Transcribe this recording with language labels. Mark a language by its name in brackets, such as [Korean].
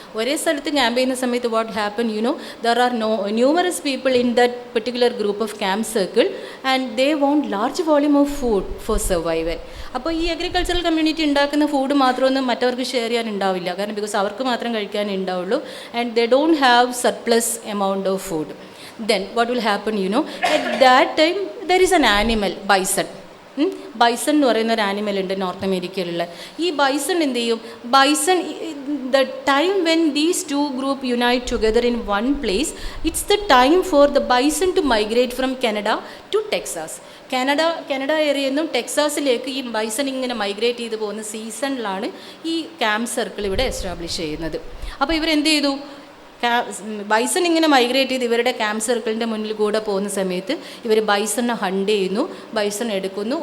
[Malayalam] ഒരേ സ്ഥലത്ത് ക്യാമ്പ് ചെയ്യുന്ന സമയത്ത് [English] What happen, there are numerous people in that particular group of camp circle and they want large volume of food for survival. [Malayalam] അപ്പോൾ ഈ agricultural community ഉണ്ടാക്കുന്ന food മാത്രമൊന്നും മറ്റവർക്ക് share ചെയ്യാൻ ഉണ്ടാവില്ല, കാരണം ബിക്കോസ് അവർക്ക് മാത്രം കഴിക്കാനേ ഉണ്ടാവുള്ളൂ. [English] And they don't have surplus amount of food. Then what will happen, at that time there is an animal, bison. [Malayalam] Bison എന്ന് പറയുന്ന ഒരു ആനിമൽ ഉണ്ട് നോർത്ത് അമേരിക്കയിലുള്ള. ഈ ബൈസൺ എന്ത് ചെയ്യും, [English] Bison the time when these two group unite together in one place, it's the time for the bison to migrate from Canada to Texas. [Malayalam] Canada ഏരിയയിൽ നിന്നും ടെക്സാസിലേക്ക് ഈ ബൈസൺ ഇങ്ങനെ മൈഗ്രേറ്റ് ചെയ്ത് പോകുന്ന സീസണിലാണ് ഈ ക്യാമ്പ് സർക്കിൾ ഇവിടെ എസ്റ്റാബ്ലിഷ് ചെയ്യുന്നത്. അപ്പോൾ ഇവരെന്ത് ചെയ്തു, ബൈസൺ ഇങ്ങനെ മൈഗ്രേറ്റ് ചെയ്ത് ഇവരുടെ ക്യാമ്പ് സർക്കിളിൻ്റെ മുന്നിൽ കൂടെ പോകുന്ന സമയത്ത് ഇവർ ബൈസണിനെ ഹണ്ട് ചെയ്യുന്നു, ബൈസൺ എടുക്കുന്നു.